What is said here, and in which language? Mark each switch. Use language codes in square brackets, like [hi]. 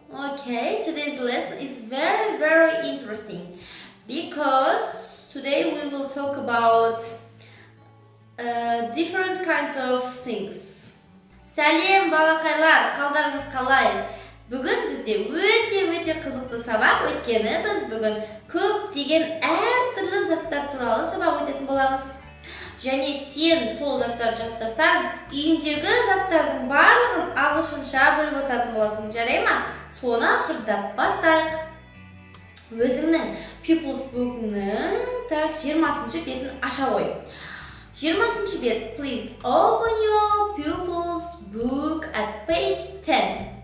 [en] Okay, today's lesson is very interesting because today we will talk about different kinds of things. [kk] Сәлем балақайлар, қалдарыңыз қалай? Бүгін бізде өте қызықты сабақ, өйткені біз бүгін көптеген әртүрлі заттар туралы сабақ өтетін боламыз. Және сен сол заттарды жаттасаң, үйіңдегі заттардың барлығын ағылшынша біліп отыратын боласың, жарай ма? Соны ақырындап бастайық. Өзіңнің Pupils book'ның 20-шы бетін аша қой. 20-шы бет, [en] please open your Pupils book at page 10.